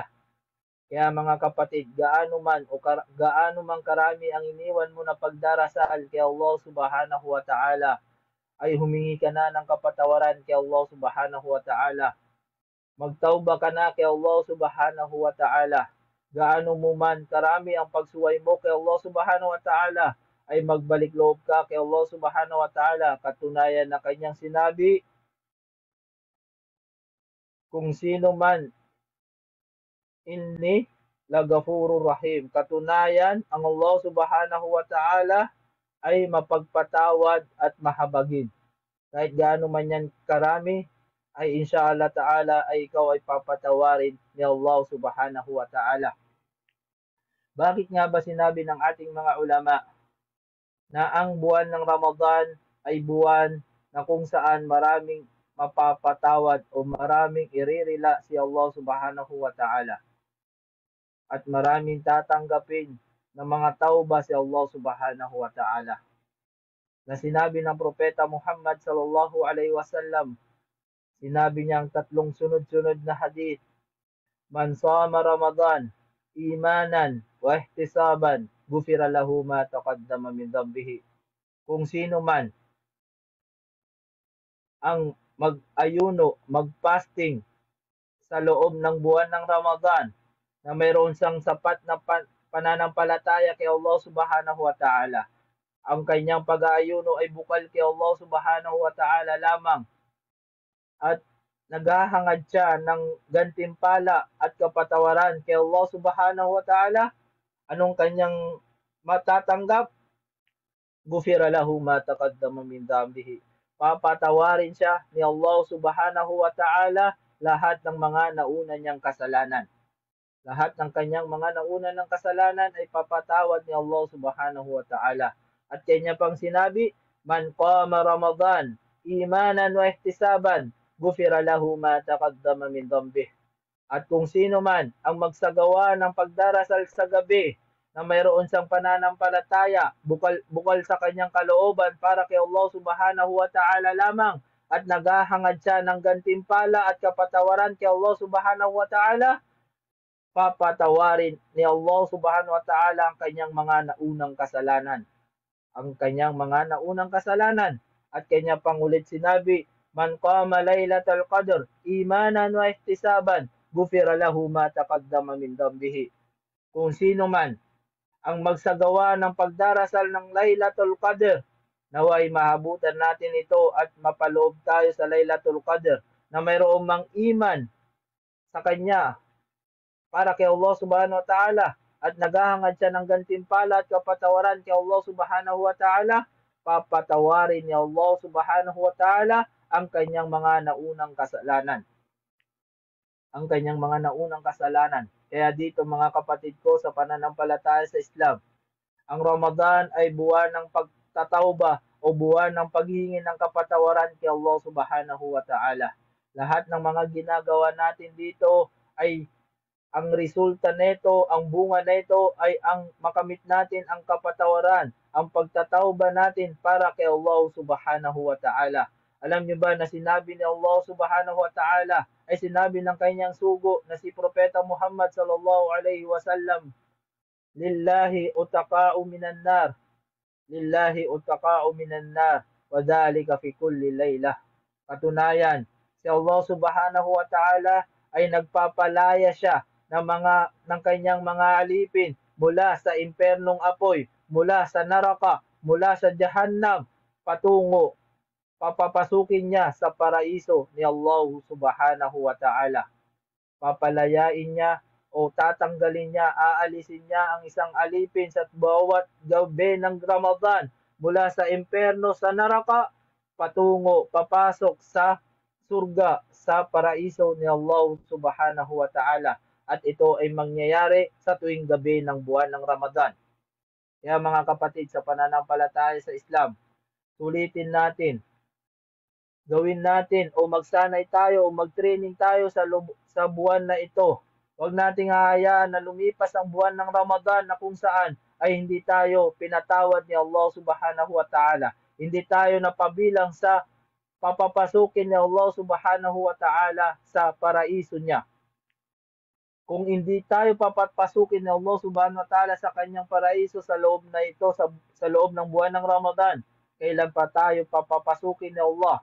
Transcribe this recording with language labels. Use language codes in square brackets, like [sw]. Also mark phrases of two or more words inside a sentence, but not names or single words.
[tl] Kaya mga kapatid, gaano man karami ang iniwan mo na pagdarasal kay Allah [ar] سبحانه وتعالى, [tl] ay humingi ka na ng kapatawaran kay Allah [ar] سبحانه وتعالى. [tl] Magtauba ka na kay Allah [ar] سبحانه وتعالى. [tl] Gaano mo man karami ang pagsuway mo kay Allah [ar] سبحانه وتعالى, [tl] ay magbalik loob ka kay Allah [ar] سبحانه وتعالى. [tl] Katunayan na kanyang sinabi, kung sino man [ar] إني لغفور رحيم. [tl] Katunayan, ang Allah [ar] سبحانه وتعالى [tl] ay mapagpatawad at mahabagin. Kahit gaano man yan karami, ay [ar] إن شاء الله تعالى [tl] ay ikaw ay papatawarin ni Allah [ar] سبحانه وتعالى. [tl] Bakit nga ba sinabi ng ating mga ulama na ang buwan ng Ramadan ay buwan na kung saan maraming mapapatawad o maraming iririla si Allah [ar] سبحانه وتعالى, [tl] at maraming tatanggapin ng mga tauba si Allah [ar] سبحانه وتعالى? [tl] Na sinabi ng Propeta Muhammad [ar] صلى الله عليه وسلم, [tl] sinabi niya ang tatlong sunod-sunod na hadith, [ar] من صام رمضان إيمانا واحتسابا غفر له ما تقدم من ذنبه. [tl] Kung sino man ang mag-ayuno, mag-fasting sa loob ng buwan ng Ramadan, na mayroon siyang sapat na pananampalataya kay Allah [ar] سبحانه وتعالى, [tl] ang kanyang pag-aayuno ay bukal kay Allah [ar] سبحانه وتعالى [tl] lamang, at naghahangad siya ng gantimpala at kapatawaran kay Allah [ar] سبحانه وتعالى, [tl] anong kanyang matatanggap? [ar] غفر له ما تقدم من ذنبه. [tl] Papatawarin siya ni Allah [ar] سبحانه وتعالى [tl] lahat ng mga nauna niyang kasalanan. Lahat ng kanyang mga nauna ng kasalanan ay papatawad ni Allah [ar] سبحانه وتعالى. [tl] At kanya pang sinabi, [ar] من قام رمضان إيمانا واحتسابا غفر له ما تقدم من ذنبه. [tl] At kung sino man ang magsagawa ng pagdarasal sa gabi na mayroon siyang pananampalataya, bukal sa kanyang kalooban para kay Allah [ar] سبحانه وتعالى [tl] lamang at naghahangad siya ng gantimpala at kapatawaran kay Allah [ar] سبحانه وتعالى, [tl] papatawarin ni Allah [ar] سبحانه وتعالى [tl] ang kanyang mga naunang kasalanan. Ang kanyang mga naunang kasalanan. At kanya pangulit sinabi, [ar] من قام ليلة القدر إيمانا واحتسابا غفر له ما تقدم من ذنبه. [tl] Kung sino man ang magsagawa ng pagdarasal ng Laylatul Qadr, naway mahabutan natin ito at mapaloob tayo sa Laylatul Qadr na mayroong mang iman sa kanya para kay Allah [ar] سبحانه وتعالى [tl] at naghahangad siya ng gantimpala at kapatawaran kay Allah [ar] سبحانه وتعالى, [tl] papatawarin ni Allah [ar] سبحانه وتعالى [tl] ang kanyang mga naunang kasalanan. Ang kanyang mga naunang kasalanan. Kaya dito mga kapatid ko sa pananampalataya sa Islam, ang Ramadan ay buwan ng pagtatawba o buwan ng paghihingi ng kapatawaran kay Allah [ar] سبحانه وتعالى. [tl] Lahat ng mga ginagawa natin dito ay ang resulta nito, ang bunga nito ay ang makamit natin ang kapatawaran, ang pagtatawba natin para kay Allah [ar] سبحانه وتعالى. [tl] Alam niyo ba na sinabi ni Allah [ar] سبحانه وتعالى [tl] ay sinabi ng kanyang sugo na si Propeta Muhammad [ar] صلى الله عليه وسلم لله عتقاء من النار لله عتقاء من النار وذلك في كل ليلة. [tl] Katunayan, si Allah [ar] سبحانه وتعالى [tl] ay nagpapalaya siya ng kanyang mga alipin mula sa impernong apoy, mula sa naraka, mula sa jahannam, patungo papapasukin niya sa paraiso ni Allah [ar] سبحانه وتعالى. [tl] Papalayain niya o tatanggalin niya, aalisin niya ang isang alipin sa bawat gabi ng Ramadan mula sa imperno sa naraka papasok sa surga, sa paraiso ni Allah [ar] سبحانه وتعالى. [tl] At ito ay mangyayari sa tuwing gabi ng buwan ng Ramadan. Kaya mga kapatid sa pananampalataya sa Islam, sulitin natin, gawin natin o magsanay tayo o mag-training tayo sa buwan na ito. Huwag nating hahayaan na lumipas ang buwan ng Ramadan na kung saan ay hindi tayo pinatawad ni Allah [ar] سبحانه وتعالى. [tl] Hindi tayo napabilang sa papapasukin ni Allah [ar] سبحانه وتعالى [tl] sa paraiso niya. Kung hindi tayo papapasukin ni Allah [ar] سبحانه وتعالى [tl] sa kanyang paraiso sa loob na ito, sa loob ng buwan ng Ramadan, kailan pa tayo papapasukin ni Allah?